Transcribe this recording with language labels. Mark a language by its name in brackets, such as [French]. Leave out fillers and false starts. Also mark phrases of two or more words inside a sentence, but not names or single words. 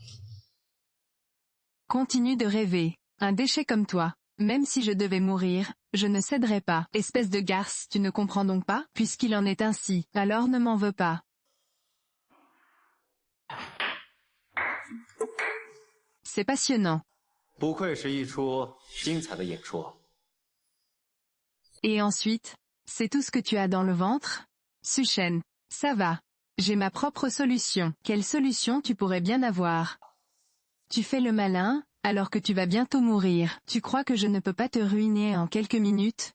[French] Continue de rêver. Un déchet comme toi. Même si je devais mourir, je ne céderai pas. Espèce de garce, tu ne comprends donc pas? Puisqu'il en est ainsi, alors ne m'en veux pas. C'est passionnant. [Chinese] 不愧是一出精彩的演出。 [French] Et ensuite, c'est tout ce que tu as dans le ventre? Suchen, ça va. J'ai ma propre solution. Quelle solution tu pourrais bien avoir? Tu fais le malin, alors que tu vas bientôt mourir. Tu crois que je ne peux pas te ruiner en quelques minutes?